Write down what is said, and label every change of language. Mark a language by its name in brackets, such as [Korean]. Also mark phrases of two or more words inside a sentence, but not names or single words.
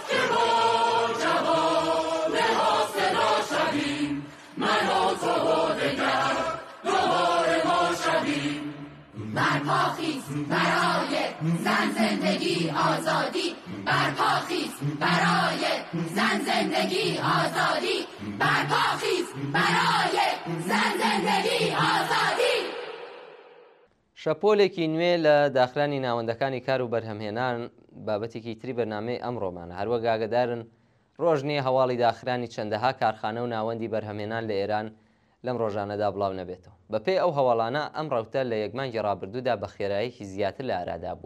[Persian] که با جوانه ها صدا شویم من و تو و دگر دوباره ما شویم برپاخیز برای زن زندگی آزادی برپاخیز برای زن زندگی آزادی برپاخیز برای زن زندگی آزادی. [Central Kurdish] شەپۆلێکی نوێ لە داخرانی ناوەندەکانی کار و بەرهەمهێنان بابەتێکی تری بەرنامەی ئەمڕۆمانە. هەروەک ئاگادارن ڕۆژنێ هەواڵی داخرانی چەندەها کارخانە و ناوەندی بەرهەمهێنان لە ئێران لەم ڕۆژانەدا بڵاو نەبێتەوە. بەپێی ئەو هەواڵانە ئەم ڕەوتە لە یەکمانگی ڕابردوودا بە خێراییەکی زیاتر لە ئارادا بووە.